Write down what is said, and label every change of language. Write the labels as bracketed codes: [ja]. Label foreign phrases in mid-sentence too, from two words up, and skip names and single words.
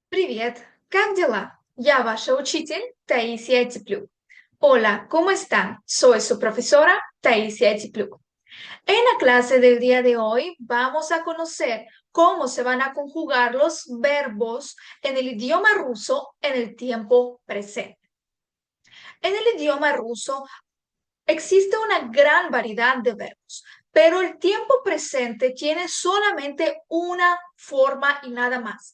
[ru] Привет! Как дела? Я ваша учитель Таисия Теплюк. [es] Hola, ¿cómo están? Soy su profesora Taisia Tepluk. En la clase del día de hoy vamos a conocer cómo se van a conjugar los verbos en el idioma ruso en el tiempo presente. En el idioma ruso existe una gran variedad de verbos, pero el tiempo presente tiene solamente una forma y nada más.